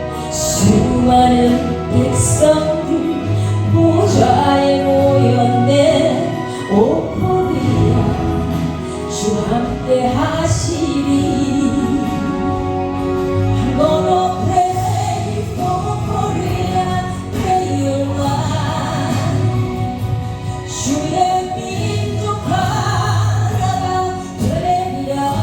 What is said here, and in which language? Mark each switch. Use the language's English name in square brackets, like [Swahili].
[Korean] 수많은 백성들 보좌에 모였네. 오 코리아 주 함께 하시리. [English] I'm gonna pray for Korea, pray your life. [Korean] 주의 민족 하나가 되리라.